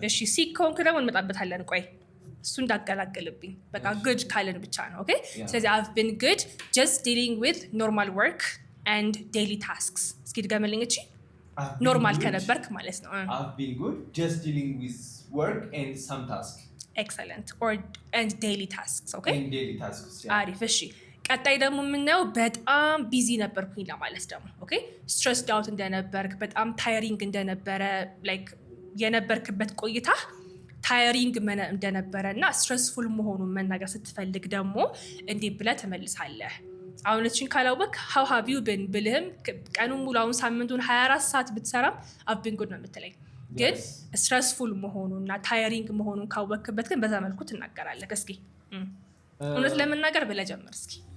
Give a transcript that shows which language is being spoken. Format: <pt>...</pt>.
<am>እሺ ሲክ ከሆንክ ደግሞ እንመጣበታለን። ቆይ እሱ እንዳቀላቅልብኝ በቃ good ካለን ብቻ ነው። ኦኬ ስለዚህ</am> <en>I've been good just dealing with normal work and daily tasks።</en> <am>እስኪ ድገምልኝ እቺ ኖርማል ከነበርክ ማለት ነው።</am> <en>I've been good just dealing with work and some tasks. Excellent. and daily tasks. ኦኬ and daily tasks.</en> <am>አሪፍ እሺ ቀጣይ ደግሞ የምናየው በጣም ቢዚ ነበርኩኝ ለማለት ደግሞ ኦኬ ስትረስድ አውት እንደነበርክ በጣም ታይሪንግ እንደነበረ ላይክ የነበርክበት ቆይታ ታይሪንግ እንደነበረ እና ስትረስፉል መሆኑን መናገር ስትፈልግ ደግሞ እንዲህ ብለህ ትመልሳለህ። አሁን እቺን ካላወቅ</am> <en>how have you been</en> <am>ብልህም ቀኑን ሙሉ አሁን ሳምንቱን 24 ሰዓት ብትሰራም</am> <en>I've been good</en> <am>ነው የምትለኝ። ግን ስትረስፉል መሆኑና ታይሪንግ መሆኑን ካወቅክበት ግን በዛ መልኩ ትናገራለህ። እስኪ እውነት ለመናገር ብለህ ጀምር እስኪ።</am>